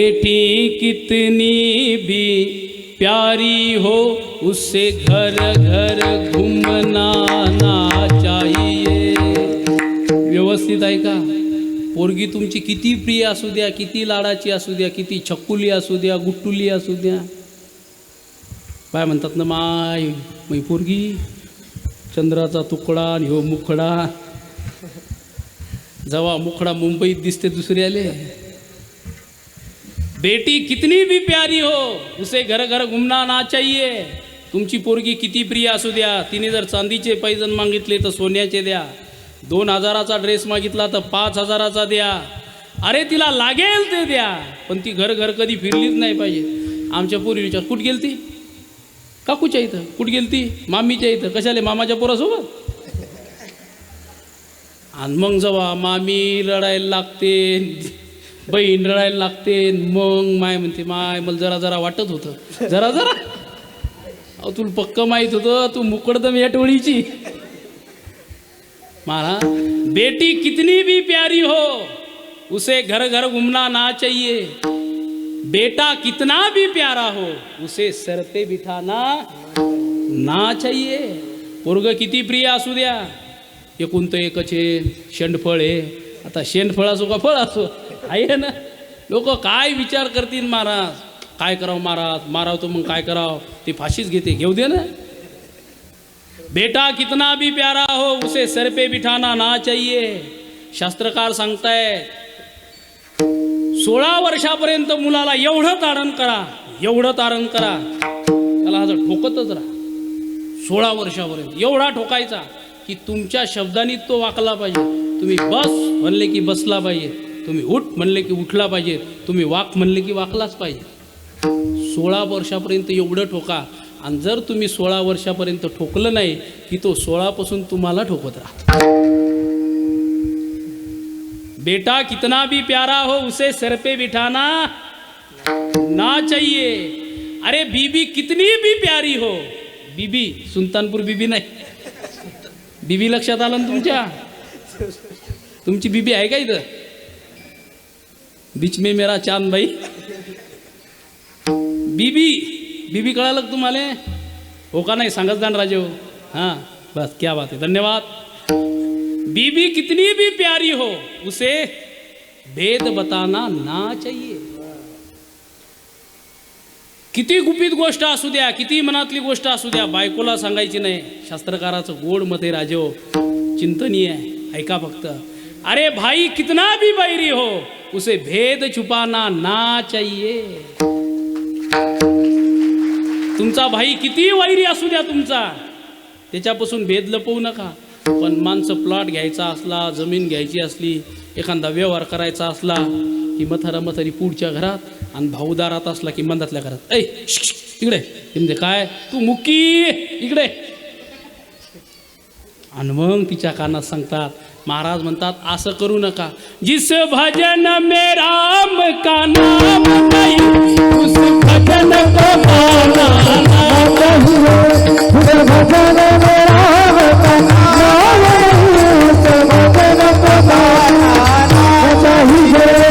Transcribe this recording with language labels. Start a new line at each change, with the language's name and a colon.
Hindi: बेटी कितनी भी प्यारी हो उससे घर घर घूमना ना चाहिए।
Marathi: व्यवस्थित आहे का? पोरगी तुमची किती प्रिय असू द्या, किती लाडाची असू द्या, किती छकुली असू द्या, गुट्टुली असू द्या, काय म्हणतात ना, माय मै पोरगी चंद्राचा तुकडा आणि हो मुखडा। जेव्हा मुखडा मुंबईत दिसते दुसऱ्याले,
Hindi: बेटी कितनी भी प्यारी हो उसे घर घर घुमना ना चाहिए।
Marathi: तुमची पोरगी किती प्रिय असू द्या, तिने जर चांदीचे पैजण मागितले तर सोन्याचे द्या, 2000चा ड्रेस मागितला तर 5000चा द्या, अरे तिला लागेल ते द्या, पण ती घर घर कधी फिरलीच नाही पाहिजे। आमच्या पोरी विचार कुठं गेली ती, काकूच्या इथं कुठं गेली ती, मामीच्या इथं, कशाले मामाच्या पोरासोबत। आणि मग जेव्हा मामी रडायला लागते, बहीण रडायला लागते, मग माय म्हणते, माय मला जरा जरा वाटत होतं, जरा जरा अहो तुला पक्क माहीत होतं, तू मुकडदम या टोळीची।
Hindi: महाराज, बेटी कितनी भी प्यारी हो उसे घर घर घूमना ना चाहिए, बेटा कितना भी प्यारा हो उसे सर पे बिठाना ना चाहिए।
Marathi: पोरग किती प्रिय असू द्या, एकूण तर एकच आहे, शेंडफळ आहे। आता शेंडफळ असो का फळ असो आहे ना, लोक काय विचार करतील, महाराज काय करावं, महाराज माराव तो मग काय करावं, ती फाशीच घेते, घेऊ दे ना।
Hindi: बेटा कितना भी प्यारा हो उसे सर पे बिठाना ना चाहिए।
Marathi: शास्त्रकार सांगताय 16 वर्षापर्यंत मुलाला एवढं तारण करा, एवढं तारण करा, त्याला असं ठोकतच राहा. 16 वर्षापर्यंत एवढा ठोकायचा की तुमच्या शब्दांनी तो वाकला पाहिजे. तुम्ही बस म्हणले की बसला पाहिजे, तुम्ही उठ म्हणले की उठला पाहिजे, तुम्ही वाक म्हणले की वाकलाच पाहिजे. 16 वर्षापर्यंत एवढं ठोका. आणि जर तुम्ही 16 वर्षापर्यंत ठोकलं नाही की तो 16 पासून तुम्हाला ठोकत राहा.
Hindi: बेटा कितना भी प्यारा हो उसे सर पे बिठाना ना चाहिए. अरे बीबी कितनी भी प्यारी हो,
Marathi: बीबी सुलतानपूर बीबी नाही, बीबी लक्षात आलं ना तुमच्या? तुमची बीबी आहे का इथं?
Hindi: बीच में मेरा चांद भाई.
Marathi: बीबी बीबी कळालं का तुम्हाला? हो का नाही सांगत जाण राजे हो.
Hindi: हां बस क्या बात है, धन्यवाद. बीबी कितनी भी प्यारी हो उसे भेद बताना ना चाहिए.
Marathi: किती गुपित गोष्ट असू द्या, किती मनातली गोष्ट असू द्या, बायकोला सांगायची नाही. शास्त्रकाराचं गोड मत आहे राजे हो, चिंतनीय आहे, ऐका फक्त.
Hindi: अरे भाई कितना भी बैरी हो उसे भेद छुपाना ना चाहिए.
Marathi: तुमचा भाई किती वैरी असू द्या तुमचा, त्याच्यापासून भेद लपवू नका. पण माणसं प्लॉट घ्यायचा असला, जमीन घ्यायची असली, एखादा व्यवहार करायचा असला की मथारी पुढच्या घरात, आणि भाऊदारात असला की मंदातल्या घरात. ऐ इकडे म्हणजे काय तू मुकी इकडे. आणि मग तिच्या कानात सांगतात, महाराज म्हणतात असं करू नका.
Hindi: जिस भजन में राम का नाम नहीं उस भजन को गाना नहीं. भजन में राम का नाम नहीं उस भजन को गाना चाहिए.